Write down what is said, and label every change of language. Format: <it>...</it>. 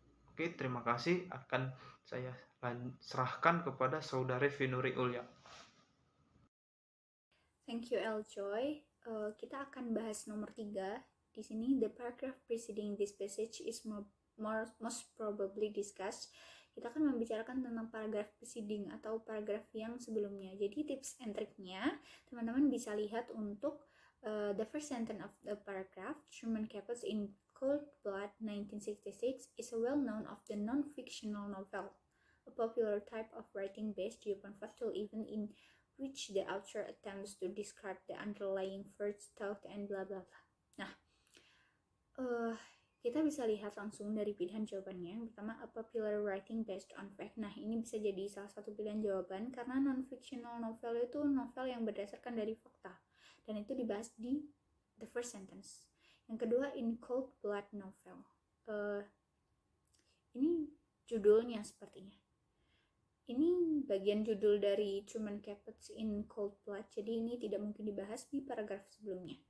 <id>Oke, terima kasih. Akan saya serahkan kepada Saudari Finuri Ulya.</id> <en>Thank you,</en> <id>Eljoy. Kita akan bahas nomor 3. Di sini,</id> <en>the paragraph preceding this passage is most probably discussed.</en> <id>Kita akan membicarakan tentang paragraf preceding atau paragraf yang sebelumnya. Jadi tips and triknya, teman-teman bisa lihat untuk</id> <en>the first sentence of the paragraph. Truman Capote in Cold Blood 1966 is a well-known of the non-fictional novel, a popular type of writing based upon factual event in which the author attempts to describe the underlying first thought and blah blah blah.</en> <id>Nah, kita bisa lihat langsung dari pilihan jawabannya. Yang pertama,</id> <en>a popular writing based on fact.</en> <id>Nah, ini bisa jadi salah satu pilihan jawaban karena non-fictional novel itu novel yang berdasarkan dari fakta. Dan itu dibahas di the first sentence. Yang kedua, in Cold Blood novel. Ini judulnya sepertinya. Ini bagian judul dari Truman Capote in Cold Blood, jadi ini tidak mungkin dibahas di paragraf sebelumnya.</id>